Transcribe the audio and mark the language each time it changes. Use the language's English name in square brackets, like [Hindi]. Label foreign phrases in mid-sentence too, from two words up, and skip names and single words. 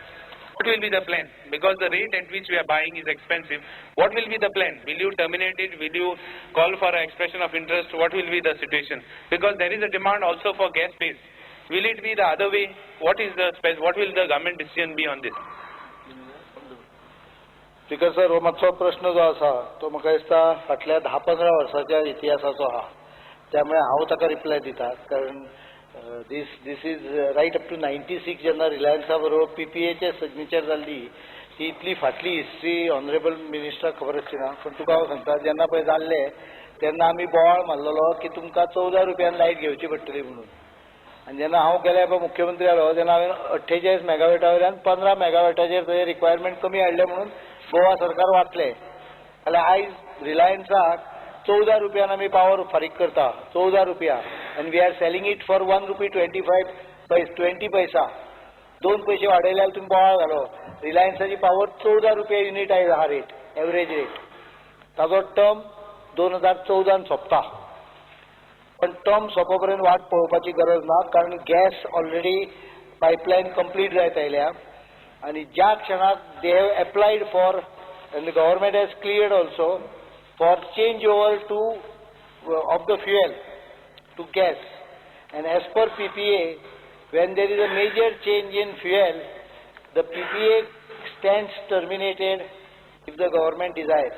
[English] What will be the plan? Because the rate at which we are buying is expensive. What will be the plan? Will you terminate it? Will you call for an expression of interest? What will be the situation? Because there is a demand also for gas space. Will it be the other way? What will the government decision be on this? [Konkani] स्पीकर सर, हो मातसो प्रश्न जो आसा तो म्हाका दिसता फाटल्या 10-15 वर्साच्या इतिहासाचो आहा, त्यामुळे हांव ताका रिप्लाय दिता. कारण [English] this is right up to [Konkani] 96 जेन्ना रिलायन्सा बरोबर PPAचे सिग्नेचर जाल्ली ती इतली फाटली हिस्ट्री ऑनरेबल मिनिस्टराक खबर आसची ना. पण तुका हांव सांगता, जेन्ना पळय जाल्ले तेन्ना आमी बोवाळ मारलेलो की तुमकां 14 रुपयान लायट घेवची पडटली म्हणून. आनी जेन्ना हांव गेले पळय मुख्यमंत्री जालो तेन्ना हांवें 48 मेगावॅटा वयल्यान 15 मेगावॅटाचेर थंय रिक्वायरमेंट कमी हाडले म्हणून गोवा सरकार वाचले. जाल्यार आयज रिलायन्साक 14 रुपयान आमी पावर फारीक करता, 14 रुपया, आनी [English] we are selling it for 1 rupee [Konkani] 20 पैसा. 2 पैसे वाडयल्यार तुमी बोवाळ घालो. रिलायन्साची पावर 14 रुपया युनिट आयज आहा रेट, [English] average rate. [Konkani] ताजो टर्म 2014 सोंपता. पण टर्म सोंपो पर्यंत वाट पळोवपाची गरज ना, कारण [English] gas already pipeline complete [Konkani] जायत आयल्या. आणि ज्या क्षणाक [English] they have applied for, and the government has cleared also for change over to of the fuel to gas. And as per PPA, when there is a major change in fuel, the PPA stands terminated if the government desires.